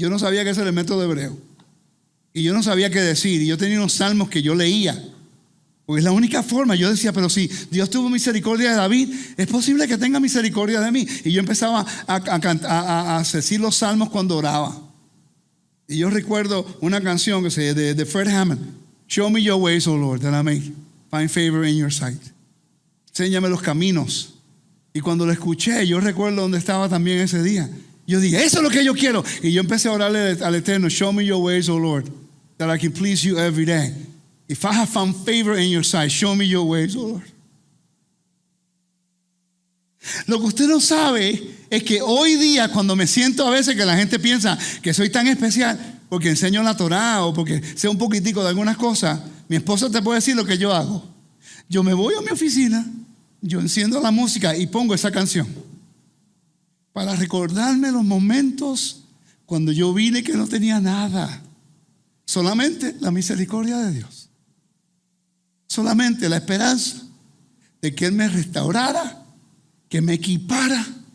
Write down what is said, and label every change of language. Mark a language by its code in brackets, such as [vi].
[es] Yo no sabía qué es el método hebreo, y yo no sabía qué decir, y yo tenía unos salmos que yo leía, porque es la única forma. Yo decía, pero si Dios tuvo misericordia de David, es posible que tenga misericordia de mí. Y yo empezaba a decir los salmos cuando oraba. Y yo recuerdo una canción que se de Fred Hammond. [en] Show me your ways, O Lord, that I may find favor in your sight. [es] Enséñame los caminos. Y cuando lo escuché, yo recuerdo dónde estaba también ese día. Yo dije, eso es lo que yo quiero. Y yo empecé a orarle al Eterno. [en] Show me your ways, O Lord, that I can please you every day. If I have found favor in your sight, show me your ways, O Lord. [es] Lo que usted no sabe es que hoy día, cuando me siento a veces que la gente piensa que soy tan especial porque enseño la Torá o porque sé un poquitico de algunas cosas, mi esposa te puede decir lo que yo hago. Yo me voy a mi oficina, yo enciendo la música y pongo esa canción para recordarme los momentos cuando yo vine que no tenía nada, solamente la misericordia de Dios, solamente la esperanza de que Él me restaurara, que me equipara.